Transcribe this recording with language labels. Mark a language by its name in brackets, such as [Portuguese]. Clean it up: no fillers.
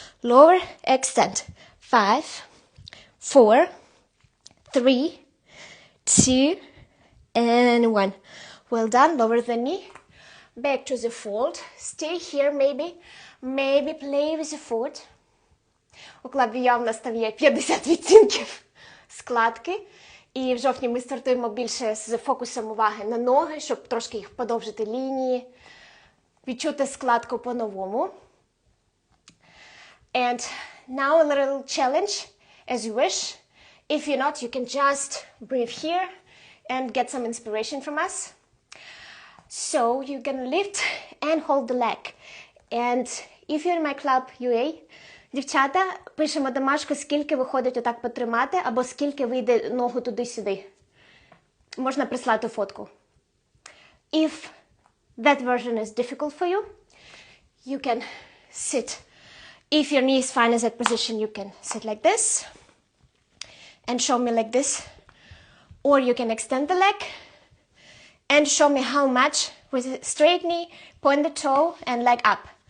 [English] Lower, extend. 5, 4, 3, 2, and 1. Well done. Lower the knee. Back to the fold. Stay here maybe. Maybe play with the foot. [Ukrainian] У клабі явно стає 50 відтінків складки. І в жовтні ми стартуємо більше з фокусом уваги на ноги, щоб трошки їх подовжити лінії, відчути складку по-новому. [English] And now a little challenge, as you wish. If you're not, you can just breathe here and get some inspiration from us. So you can lift and hold the leg. And if you're in my club UA, [Ukrainian] дівчата, пишемо домашку, скільки виходить отак потримати, або скільки вийде ногу туди-сюди. Можна прислати фотку. [English] If that version is difficult for you, you can sit If your knee is fine in that position, you can sit like this and show me like this. Or you can extend the leg and show me how much with a straight knee, point the toe and leg up.